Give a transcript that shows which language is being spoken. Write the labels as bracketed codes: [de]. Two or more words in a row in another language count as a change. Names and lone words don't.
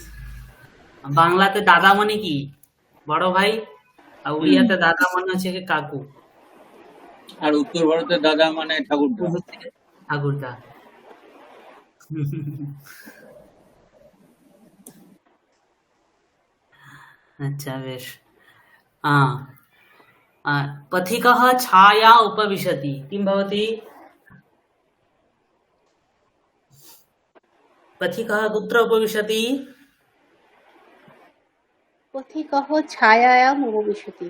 [bn] বাংলাতে দাদা মানে কি? বড় ভাই। আর উড়িয়াতে দাদা মানে হচ্ছে কি কাকু। আর উত্তর ভারতে দাদা মানে ঠাকুরদা। ঠাকুরদা। আচ্ছা, বেশ। [sa] पथिकः छाया उपविशति, किं भवति? पथिकः कुत्र उपविशति? पथिकः छायायाम् उपविशति।